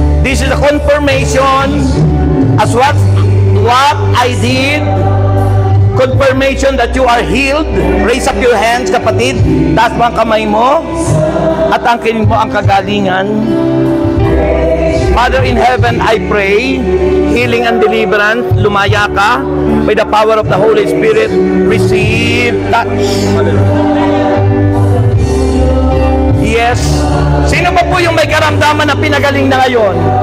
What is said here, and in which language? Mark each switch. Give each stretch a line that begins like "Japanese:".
English: This is a confirmation as what I did. Confirmation that you are healed. Raise up your hands,
Filipino: kapatid. Taas mo ang kamay mo at angkinin mo ang kagalingan.
English: Father in heaven, I pray healing and deliverance.
Filipino: Lumaya ka
English: by the power of the Holy Spirit. Receive touch.
Filipino: Yes. Sino ba po yung may karamdaman na pinagaling na ngayon?